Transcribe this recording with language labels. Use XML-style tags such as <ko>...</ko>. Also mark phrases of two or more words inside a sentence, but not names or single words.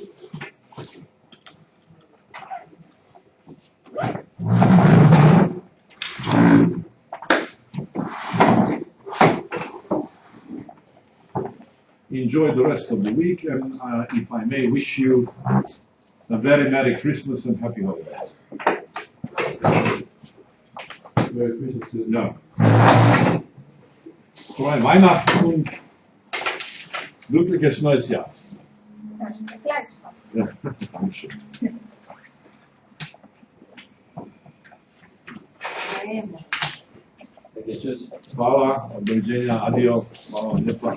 <en>Enjoy the rest of the week, and if I may wish you a very Merry Christmas and Happy Holidays. Merry Christmas to you.</en> <de>Ja. Frohe Weihnachten und glückliches neues Jahr. Ja, Dankeschön.</de> <hr>Hvala, doviđenja, adio, hvala vam lijepa.</hr>